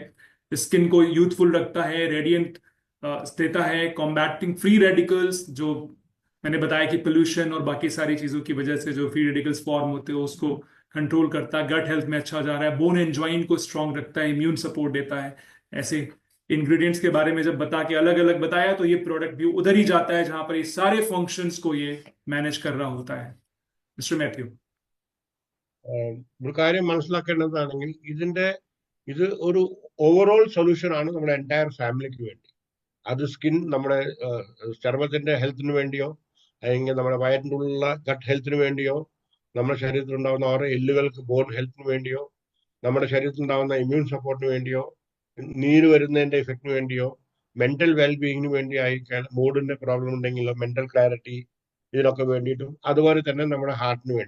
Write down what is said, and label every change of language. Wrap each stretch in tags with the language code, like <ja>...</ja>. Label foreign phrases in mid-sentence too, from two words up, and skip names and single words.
<hi>स्किन को यूथफुल रखता है, रेडियंट देता है,</hi> <en>combating free radicals,</en> <hi>जो मैंने बताया कि पोल्यूशन और बाकी सारी चीजों की वजह से जो</hi> <en>free radicals form</en> <hi>होते हैं उसको कंट्रोल करता है।</hi> <en>gut health</en> <hi>में अच्छा जा रहा है,</hi> <en>bone and joint</en> <hi>को स्ट्रांग रखता है,</hi> <en>immune support</en> <hi>देता है। ऐसे इंग्रेडिएंट्स के बारे में जब बता के अलग अलग बताया, तो ये प्रोडक्ट भी उधर ही जाता है जहां पर ये सारे फंक्शंस को ये मैनेज कर रहा होता है। मिस्टर मैथ्यू।</hi> <ml>ഒരു കാര്യം മനസ്സിലാക്കേണ്ടതാണെങ്കിൽ ഇത് ഒരു</ml> <en>overall solution</en> <ml>ആണ് നമ്മുടെ എൻറ്റയർ ഫാമിലിക്ക് വേണ്ടി. അത് സ്കിൻ, നമ്മുടെ ചർമ്മത്തിന്റെ ഹെൽത്തിന് വേണ്ടിയോ, അല്ലെങ്കിൽ നമ്മുടെ വയറ്റിനുള്ള ഗട്ട് ഹെൽത്തിന് വേണ്ടിയോ, നമ്മുടെ ശരീരത്തിൽ ഉണ്ടാകുന്ന ഓരോ എല്ലുകൾക്ക് ബോൺ ഹെൽത്തിന് വേണ്ടിയോ, നമ്മുടെ ശരീരത്തിലുണ്ടാകുന്ന ഇമ്മ്യൂൺ സപ്പോർട്ടിന് വേണ്ടിയോ നീര് വരുന്നതിന്റെ ഇഫക്റ്റിന് വേണ്ടിയോ മെന്റൽ വെൽബീയിങ്ങിന് വേണ്ടി ആയിരിക്കാൻ മൂഡിന്റെ പ്രോബ്ലം ഉണ്ടെങ്കിലോ</ml> <en>mental clarity</en> <ml>ഇതിനൊക്കെ വേണ്ടിയിട്ടും അതുപോലെ തന്നെ നമ്മുടെ ഹാർട്ടിന് വേണ്ടി.</ml>